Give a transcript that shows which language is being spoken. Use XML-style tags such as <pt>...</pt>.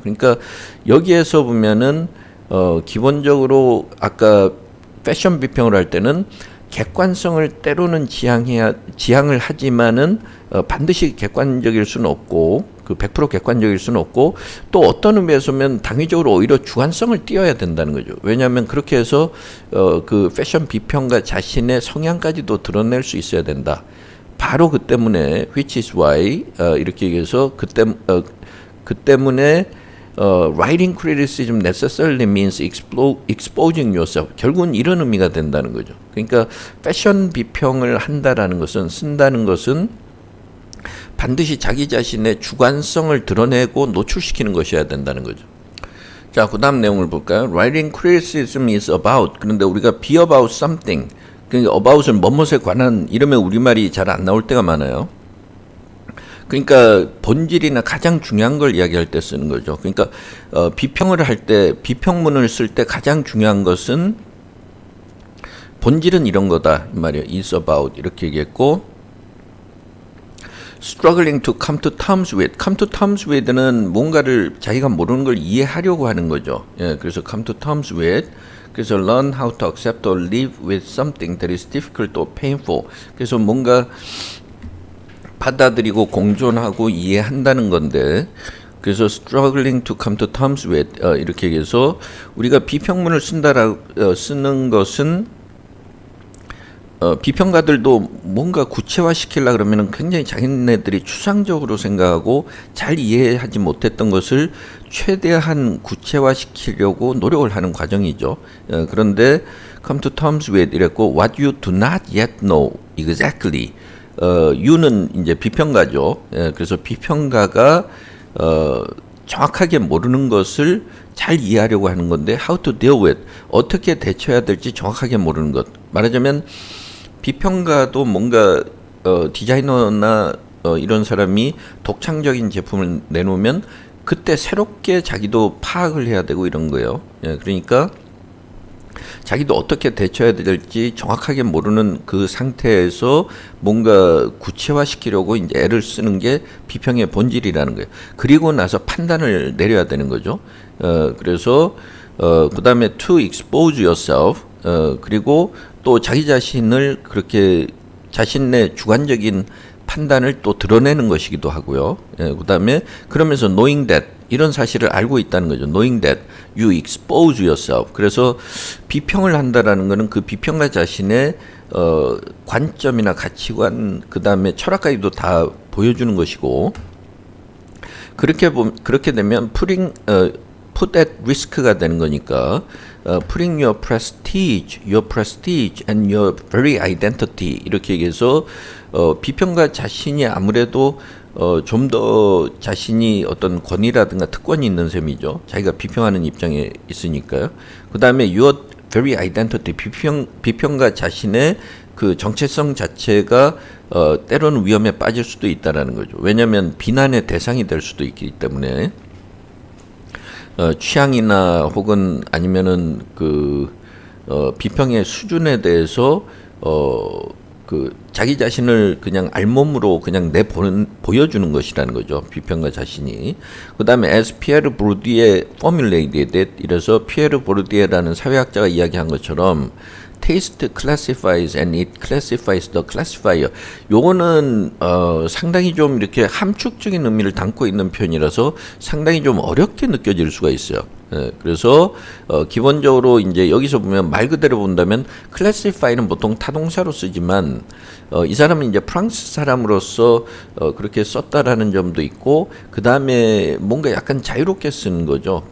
<ko>그러니까 여기에서 보면은 기본적으로 아까 패션 비평을 할 때는 객관성을 때로는 지향을 하지만은 반드시 객관적일 수는 없고 그 100% 객관적일 수는 없고 또 어떤 의미에서는 당위적으로 오히려 주관성을 띄어야 된다는 거죠. 왜냐하면 그렇게 해서 그 패션 비평가 자신의 성향까지도 드러낼 수 있어야 된다. 바로 그 때문에</ko> <en>which is why</en> <ko>이렇게 얘기해서 그 때문에</ko> <en>writing criticism necessarily means exposing yourself.</en> <ko>결국은 이런 의미가 된다는 거죠. 그러니까 패션 비평을 한다라는 것은 쓴다는 것은 반드시 자기 자신의 주관성을 드러내고 노출시키는 것이어야 된다는 거죠. 자, 그 다음 내용을 볼까요?</ko> <en>Writing criticism is about.</en> <ko>그런데 우리가</ko> <en>be about something.</en> <ko>그러니까 about은 뭐뭇에 관한 이름의 우리말이 잘 안 나올 때가 많아요. 그러니까 본질이나 가장 중요한 걸 이야기할 때 쓰는 거죠. 그러니까 비평을 할 때 비평문을 쓸 때 가장 중요한 것은 본질은 이런 거다 이 말이에요.</ko> <en>is about</en> <ko>이렇게 얘기했고</ko> <en>struggling to come to terms with. come to terms with</en> <ko>는 뭔가를 자기가 모르는 걸 이해하려고 하는 거죠. 예, 그래서</ko> <en>come to terms with.</en> <ko>그래서</ko> <en>learn how to accept or live with something that is difficult or painful.</en> <ko>그래서 뭔가 받아들이고 공존하고 이해한다는 건데 그래서</ko> <en>struggling to come to terms with</en> <ko>이렇게 얘기해서 우리가 비평문을 쓰는 것은 비평가들도 뭔가 구체화시키려고 그러면 굉장히 자기네들이 추상적으로 생각하고 잘 이해하지 못했던 것을 최대한 구체화시키려고 노력을 하는 과정이죠. 그런데</ko> <en>come to terms with</en> <ko>이랬고</ko> <en>what you do not yet know exactly.</en> <ko>you는 이제 비평가죠. 그래서 비평가가 정확하게 모르는 것을 잘 이해하려고 하는 건데</ko> <en>how to deal with.</en> <ko>어떻게 대처해야 될지 정확하게 모르는 것. 말하자면 비평가도 뭔가 디자이너나 이런 사람이 독창적인 제품을 내놓으면 그때 새롭게 자기도 파악을 해야 되고 이런 거예요. 예, 그러니까 자기도 어떻게 대처해야 될지 정확하게 모르는 그 상태에서 뭔가 구체화시키려고 이제 애를 쓰는 게 비평의 본질이라는 거예요. 그리고 나서 판단을 내려야 되는 거죠. 그래서 그 다음에</ko> <en>to expose yourself</en> <ko>그리고 또 자기 자신을 그렇게 자신의 주관적인 판단을 또 드러내는 것이기도 하고요. 그 다음에 그러면서</ko> <en>knowing that</en> <ko>이런 사실을 알고 있다는 거죠.</ko> <en>knowing that you expose yourself.</en> <ko>그래서 비평을 한다라는 것은 그 비평가 자신의 관점이나 가치관 그 다음에 철학까지도 다 보여주는 것이고 그렇게 되면</ko> <en>put at risk</en> <ko>가 되는 거니까</ko> <en>putting your prestige and your very identity</en> <ko>이렇게 얘기해서 비평가 자신이 아무래도 좀 더 자신이 어떤 권위라든가 특권이 있는 셈이죠. 자기가 비평하는 입장에 있으니까요. 그 다음에</ko> <en>your very identity</en> <ko>비평가 자신의 그 정체성 자체가 때로는 위험에 빠질 수도 있다라는 거죠. 왜냐하면 비난의 대상이 될 수도 있기 때문에 취향이나 혹은 아니면은 그 비평의 수준에 대해서 그 자기 자신을 그냥 알몸으로 그냥 보여주는 것이라는 거죠. 비평가 자신이.</ko> <en>그다음에 as Pierre Bourdieu formulated it,</en> <ko>이래서 피에르 보르디에라는 사회학자가 이야기한 것처럼</ko> <en>taste classifies and it classifies the classifier.</en> <ko>요거는 상당히 좀 이렇게 함축적인 의미를 담고 있는 표현이라서 상당히 좀 어렵게 느껴질 수가 있어요. 그래서 기본적으로 이제 여기서 보면 말 그대로 본다면 classify는 보통 타동사로 쓰지만 이 사람은 이제 프랑스 사람으로서 그렇게 썼다라는 점도 있고, 그 다음에 뭔가 약간 자유롭게 쓰는 거죠.</ko>